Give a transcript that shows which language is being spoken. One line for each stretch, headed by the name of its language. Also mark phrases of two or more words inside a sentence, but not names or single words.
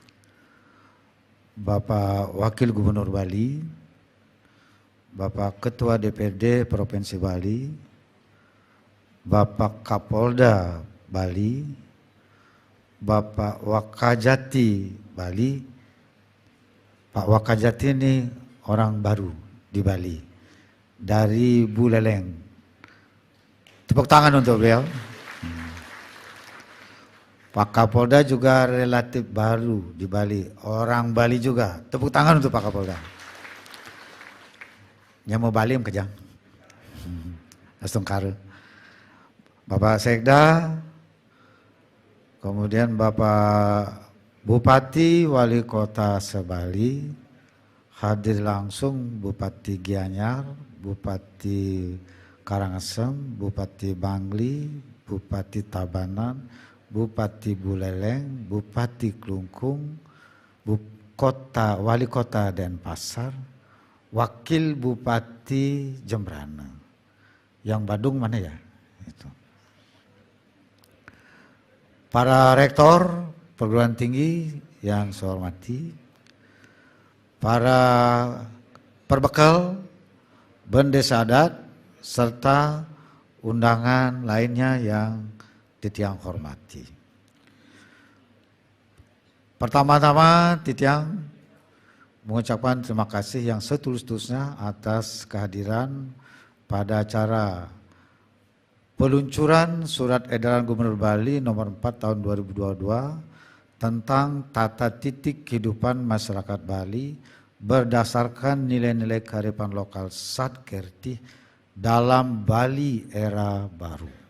Indonesian: Bapak Wakil Gubernur Bali, Bapak Ketua DPRD Provinsi Bali, Bapak Kapolda Bali, Bapak Wakajati Bali. Pak Wakajati ini orang baru di Bali, dari Buleleng. Tepuk tangan untuk beliau. Pak Kapolda juga relatif baru di Bali, orang Bali juga. Tepuk tangan untuk Pak Kapolda. Yang mau Bali kejang. Astungkar. Bapak Sekda, kemudian Bapak Bupati Wali Kota Sebali, hadir langsung Bupati Gianyar, Bupati Karangasem, Bupati Bangli, Bupati Tabanan, Bupati Buleleng, Bupati Klungkung, Wali Kota Denpasar, Wakil Bupati Jembrana. Yang Badung mana ya? Itu. Para rektor perguruan tinggi yang saya hormati, para perbekal, bendesa adat, serta undangan lainnya yang titiang hormati. Pertama-tama titiang mengucapkan terima kasih yang setulus-tulusnya atas kehadiran pada acara peluncuran Surat Edaran Gubernur Bali nomor 4 tahun 2022 tentang tata titik kehidupan masyarakat Bali berdasarkan nilai-nilai kearifan lokal Satkerti dalam Bali era baru.